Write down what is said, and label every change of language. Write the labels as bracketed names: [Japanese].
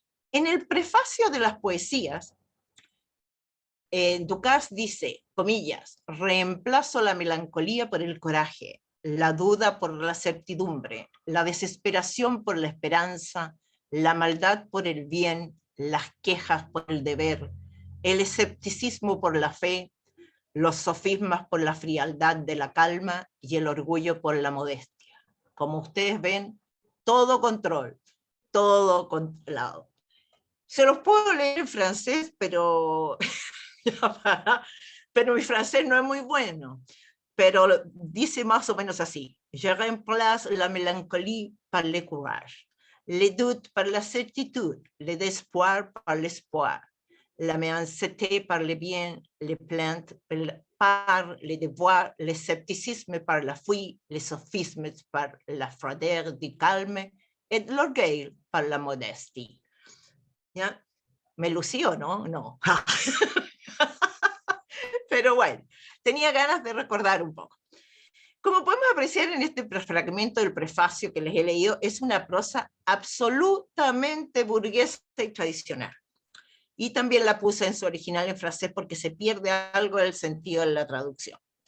[Spanish] En el prefacio de las poesías, Dukas dice, comillas, reemplazo la melancolía por el coraje, la duda por la certidumbre, la desesperación por la esperanza, la maldad por el bien, las quejas por el deber, el escepticismo por la fe, los sofismas por la frialdad de la calma y el orgullo por la modestia. Como ustedes ven, todo control, todo controlado. Se los puedo leer en francés, pero mi francés no es muy bueno. Pero dice más o menos así. [French] Je remplace la mélancolie par le courage, les doutes par la certitude, le désespoir par l'espoir, la méchanceté par le bien, les plaintes par les devoirs, l'escepticisme par la fuite, les sophismes par la froideur du calme, et l'orgueil par la modestie. [Spanish] ¿Ya? ¿Me lucí o no? No. Pero bueno, tenía ganas de recordar un poco. Como podemos apreciar en este fragmento del prefacio que les he leído, es una prosa absolutamente burguesa y tradicional. Y también la puse en su original en francés porque se pierde algo del sentido de la traducción.